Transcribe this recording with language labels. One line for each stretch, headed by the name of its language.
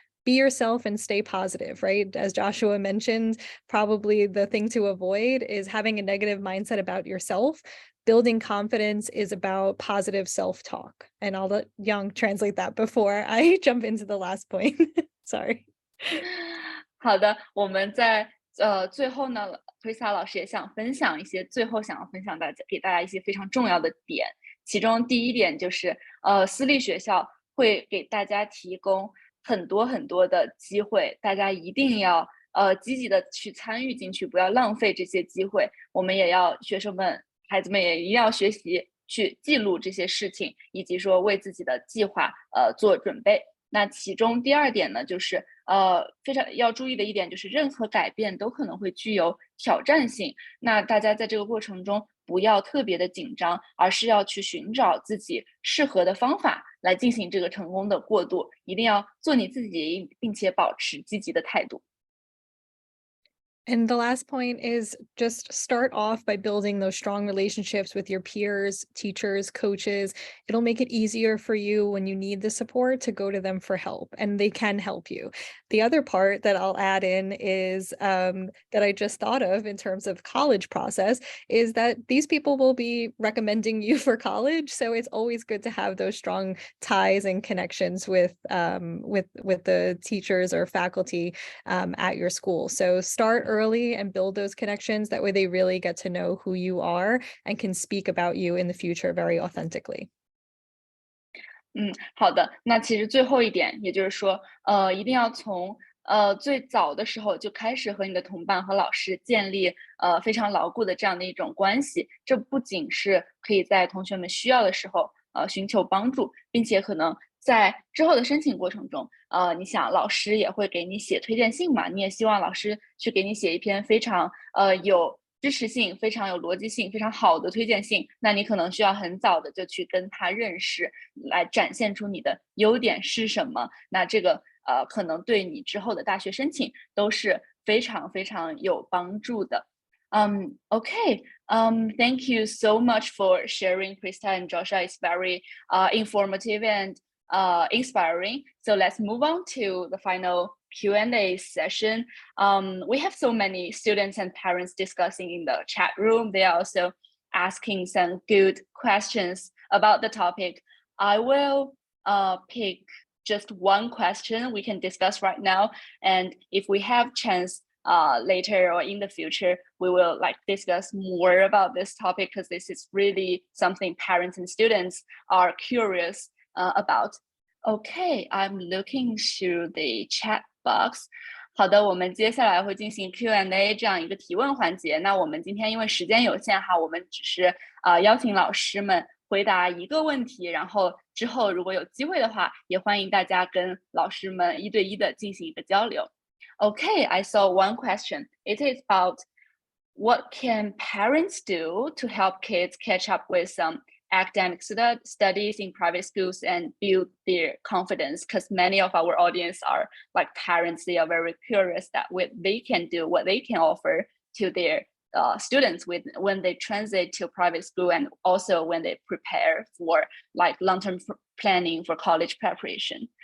English: Be yourself and stay positive, right? As Joshua mentioned, probably the thing to avoid is having a negative mindset about yourself. Building confidence is about positive self-talk. And I'll let Young translate that before I jump into the last point. Sorry.
Chinese: 好的，我们在最后呢，Krista 老师也想分享一些想要分享给大家一些非常重要的点。其中第一点就是，私立学校会给大家提供很多的机会，大家一定要积极的去参与进去，不要浪费这些机会。我们也要孩子们也一定要学习去记录这些事情，以及说为自己的计划做准备。那其中第二点呢，就是非常要注意的一点，就是任何改变都可能会具有挑战性。那大家在这个过程中不要特别的紧张，而是要去寻找自己适合的方法来进行这个成功的过渡。一定要做你自己，并且保持积极的态度。
English: And the last point is just start off by building those strong relationships with your peers, teachers, coaches. It'll make it easier for you when you need the support to go to them for help, and they can help you. The other part that I'll add in is that I just thought of in terms of college process is that these people will be recommending you for college. So it's always good to have those strong ties and connections with the teachers or faculty at your school. So start early and build those connections. That way they really get to know who you are and can speak about you in the future very authentically.
Chinese: 好的。那其实最后一点，也就是说，一定要从最早的时候就开始和你的同伴和老师建立非常牢固的这样的一种关系。这不仅是可以在同学们需要的时候寻求帮助，并且可能在之后的申请过程中，你想老师也会给你写推荐信嘛，你也希望老师去给你写一篇非常有支持性、非常有逻辑性、非常好的推荐信，那你可能需要很早的就去跟他认识，来展现出你的优点是什么。那这个可能对你之后的大学申请都是非常有帮助的。
English: Okay. Thank you so much for sharing, Krista and Joshua. It's very informative and inspiring. So let's move on to the final Q&A session. We have so many students and parents discussing in the chat room. They are also asking some good questions about the topic. I will pick just one question we can discuss right now. And if we have chance later or in the future, we will like discuss more about this topic because this is really something parents and students are curious about. Okay, I'm looking through the chat box.
Chinese: 好的，我们接下来会进行 Q&A 这样一个提问环节。那我们今天因为时间有限哈，我们只是邀请老师们回答一个问题，然后之后如果有机会的话，也欢迎大家跟老师们一对一的进行一个交流。
English: Okay, I saw one question. It is about what can parents do to help kids catch up with some academic studies in private schools and build their confidence, because many of our audience are like parents. They are very curious that what they can do, what they can offer to their students when they transit to private school, and also when they prepare for like long-term planning for college preparation.